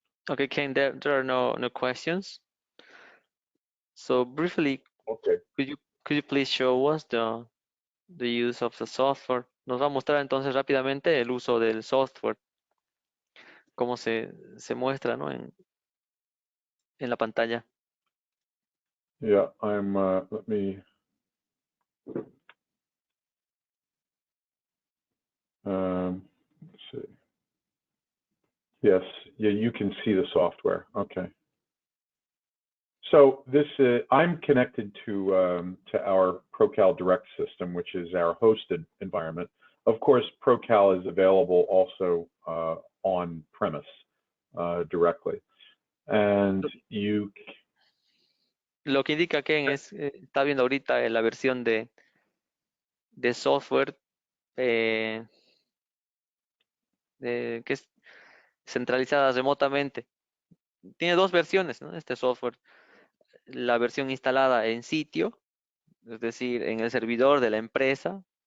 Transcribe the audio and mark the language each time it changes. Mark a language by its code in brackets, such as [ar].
[en] Okay, Ken, there are no questions. So briefly, Okay. could you please show us the use of the software? [es] Nos va a mostrar entonces rápidamente el uso del software, cómo se muestra, ¿no? en la pantalla. [en] Yeah, let me, let's see. Yes, yeah, you can see the software. Okay. So this, I'm connected to our ProCal Direct system, which is our hosted environment. Of course, ProCal is available also on premise directly. And you. [es] Lo que indica Ken es, está viendo ahorita la versión de software que es centralizada remotamente. Tiene dos versiones, ¿no? Este software. La versión instalada en sitio, es decir, en el servidor de la empresa.